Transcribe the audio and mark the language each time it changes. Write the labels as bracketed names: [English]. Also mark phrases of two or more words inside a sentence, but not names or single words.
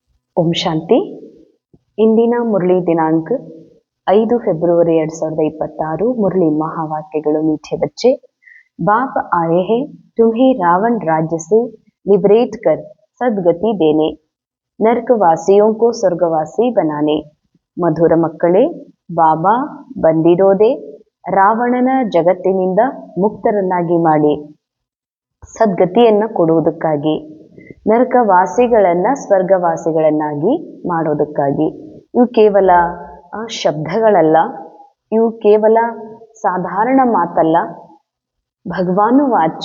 [Kannada] ಓಂ ಶಾಂತಿ. ಇಂದಿನ ಮುರಳಿ ದಿನಾಂಕ 5 ಫೆಬ್ರವರಿ 2026. [Hindi] मुरली महावाक्यಗಳು. मीठे बच्चे, बाप आए हैं तुम्हें रावण राज्य से लिबरेट कर सदगति देने, ನರಕವಾಸಿयों को ಸ್ವರ್ಗವಾಸಿ बनाने. [Kannada] ಮಧುರ ಮಕ್ಕಳೇ, ಬಾಬಾ ಬಂದಿರೋದೇ ರಾವಣನ ಜಗತ್ತಿನಿಂದ ಮುಕ್ತರನ್ನಾಗಿ ಮಾಡಿ ಸದ್ಗತಿಯನ್ನ ಕೊಡುವುದಕ್ಕಾಗಿ, ನರಕವಾಸಿಗಳನ್ನ ಸ್ವರ್ಗವಾಸಿಗಳನ್ನಾಗಿ ಮಾಡೋದಕ್ಕಾಗಿ. ಇವು ಕೇವಲ ಶಬ್ದಗಳಲ್ಲ, ಇವು ಕೇವಲ ಸಾಧಾರಣ ಮಾತಲ್ಲ, ಭಗವಾನು ವಾಚ್.